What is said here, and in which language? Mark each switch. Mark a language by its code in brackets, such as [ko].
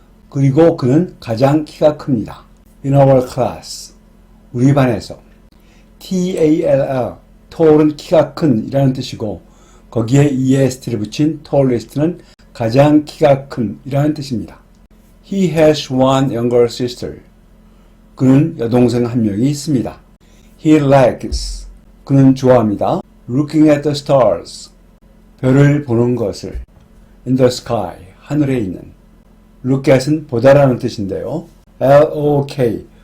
[ko] 그리고 그는 가장 키가 큽니다. [en] In our class. [ko] 우리 반에서. [en] tall. [ko] tall은 키가 큰 이라는 뜻이고 거기에 est를 붙인 tallest는 가장 키가 큰 이라는 뜻입니다. [en] He has one younger sister. [ko] 그는 여동생 한 명이 있습니다. [en] He likes. [ko] 그는 좋아합니다. [en] Looking at the stars. [ko] 별을 보는 것을. [en] In the sky. [ko] 하늘에 있는. Look at은 보다라는 뜻인데요. [en] look.